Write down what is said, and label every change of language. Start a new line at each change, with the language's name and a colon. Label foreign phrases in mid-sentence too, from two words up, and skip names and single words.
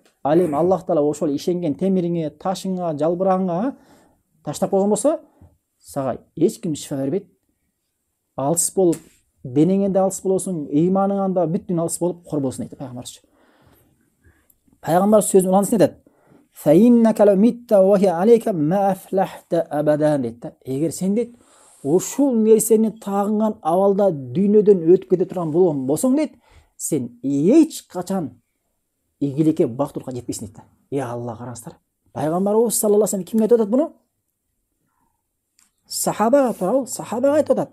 Kyrgyz: Алим Аллах Таала ошол ишенген темириңе, ташыңа, жалбыраңа таштап койгон болсо, сага эч ким шифа бербейт. Алыс болуп, денеңе да алыс болосуң, ыйманыңан да бүттүн алыс болуп корбосун дейт пайгамбарыбыз. Пайгамбар сөзүн улансын айтат.
Arabic: فإنك لو مت وهي عليك ما أفلحت أبدا дейт.
Kyrgyz: Эгер сен дейт, ушул нерсени тагынган абалда дүйнөдөн өтүп кете турган болгон болсоң дейт, сен эч качан ийгиликке, бактылыкка жетпейсиң дейт. Алла, караңыздар. Пайгамбарыбыз
Arabic: صلى الله عليه وسلم
Kyrgyz: кимге айтып атат буну? Сахабага туралы, сахабага айтып атат.